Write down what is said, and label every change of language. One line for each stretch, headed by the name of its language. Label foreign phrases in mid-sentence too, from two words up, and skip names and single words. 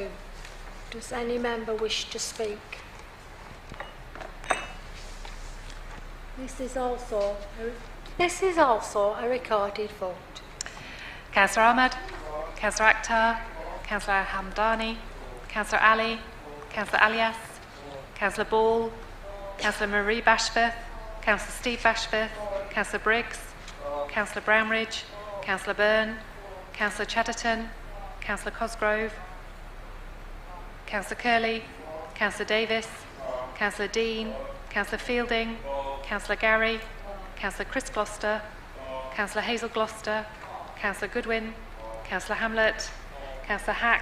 English: Does any member wish to speak? This is also a recorded vote. Councillor Ahmed, Councillor Akhtar, Councillor Hamdani, Councillor Ali, Councillor Alias, Councillor Ball, Councillor Marie Bashforth, Councillor Steve Bashforth, Councillor Briggs, Councillor Brownridge, Councillor Byrne, Councillor Chatterton, Councillor Cosgrove, Councillor Curley, Councillor Davis, Councillor Dean, Councillor Fielding, Councillor Gary, Councillor Chris Gloucester, Councillor Hazel Gloucester, Councillor Goodwin, Councillor Hamlet, Councillor